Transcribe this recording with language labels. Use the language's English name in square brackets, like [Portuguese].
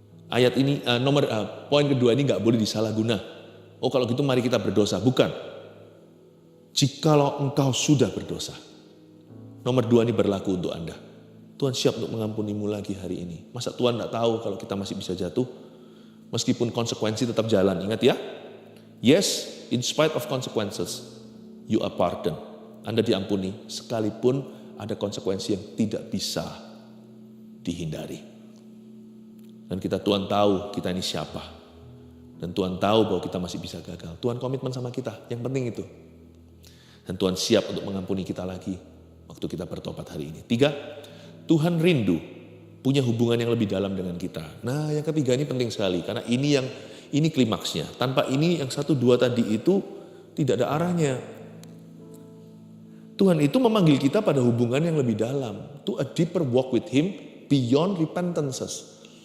[Indonesian] Ayat ini, poin kedua ini gak boleh disalahguna. Oh kalau gitu mari kita berdosa. Bukan. Jikalau engkau sudah berdosa. Nomor 2 ini berlaku untuk Anda. Tuhan siap untuk mengampunimu lagi hari ini. Masa Tuhan gak tahu kalau kita masih bisa jatuh? Meskipun konsekuensi tetap jalan. Ingat ya. [English] Yes, in spite of consequences, you are pardoned. [Indonesian] Anda diampuni sekalipun ada konsekuensi yang tidak bisa dihindari. Dan Tuhan tahu kita ini siapa. Dan Tuhan tahu bahwa kita masih bisa gagal. Tuhan komitmen sama kita, yang penting itu. Dan Tuhan siap untuk mengampuni kita lagi waktu kita bertobat hari ini. 3, Tuhan rindu punya hubungan yang lebih dalam dengan kita. Nah yang ketiga ini penting sekali. Karena ini klimaksnya. Tanpa ini yang 1, 2 tadi itu tidak ada arahnya. Tuhan itu memanggil kita pada hubungan yang lebih dalam. [English] To a deeper walk with Him beyond repentances.